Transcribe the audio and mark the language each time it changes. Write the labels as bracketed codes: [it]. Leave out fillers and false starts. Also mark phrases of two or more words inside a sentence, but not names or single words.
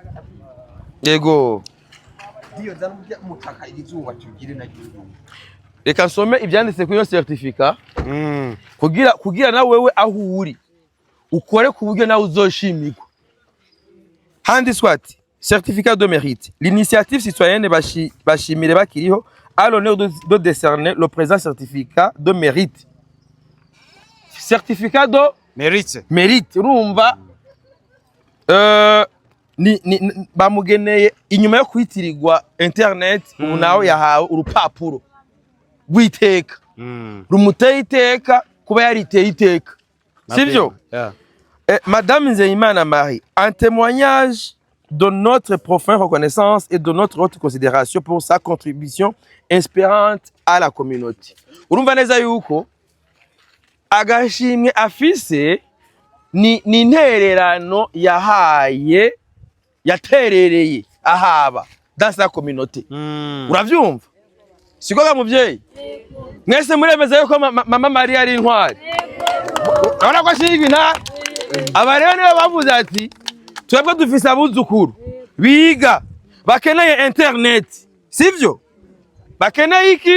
[rn] yego reka nsome ibyanditse kuri yo certificat kugira nawe wewe aho uri ukore ku buryo nawe uzoshimirwa handitswe ati [fr] certificat de mérite l'initiative citoyenne [rn] bashimire bakiriho [fr] a l'honneur de décerner le présent certificat de mérite certificat de mérite [rn] urumva bamugeneye inyuma yo kwitirirwa internet ubu nawe yahawe urupapuro rw'iteka rumuteye iteka kuba yariteye iteka sivyo Madame Nzeyimana Marie [fr] en témoignage de notre profonde reconnaissance et de notre haute considération pour sa contribution inspirante à la communauté [rn] urumva neza yuko agashimwe afise ni intererano yaterereye ahaba [fr] dans sa communauté [rn] uravyumva siko ga muvyeyi mwese muremeza yuko mama Maria ari intwari urabona ko ashigwa nta aba rero nibo bavuze ati twebwe dufise abuzukuru biga bakeneye internet sivyo bakeneye iki